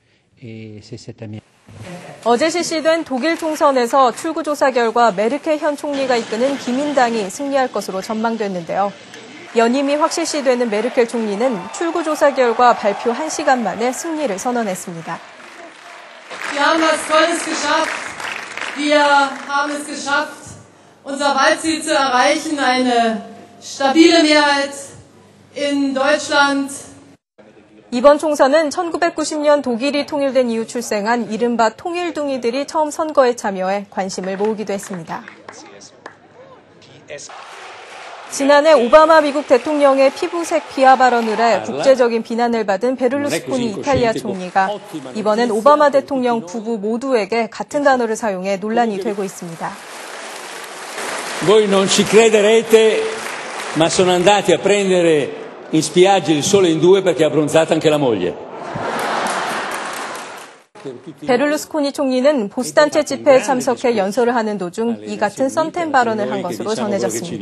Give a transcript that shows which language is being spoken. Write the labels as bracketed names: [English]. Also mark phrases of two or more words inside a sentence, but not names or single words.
[Korean] 어제 실시된 독일 총선에서 출구조사 결과 메르켈 현 총리가 이끄는 기민당이 승리할 것으로 전망됐는데요. 연임이 확실시되는 메르켈 총리는 출구조사 결과 발표 1시간 만에 승리를 선언했습니다. [German] Wir haben was Tolles geschafft. Wir haben es geschafft, unser Wahlziel zu erreichen, eine stabile Mehrheit in Deutschland. [Korean] 이번 총선은 1990년 독일이 통일된 이후 출생한 이른바 통일둥이들이 처음 선거에 참여해 관심을 모으기도 했습니다. 지난해 오바마 미국 대통령의 피부색 비하 발언을 해 국제적인 비난을 받은 베를루스코니 이탈리아 총리가 이번엔 오바마 대통령 부부 모두에게 같은 단어를 사용해 논란이 되고 있습니다. [Italian] Voi non ci crederete, ma sono andati a prendere in spiaggia il sole in due perché è abbronzata anche la moglie. [Korean] 베를루스코니 총리는 보수단체 집회에 참석해 연설을 하는 도중 이 같은 썬텐 발언을 한 것으로 전해졌습니다.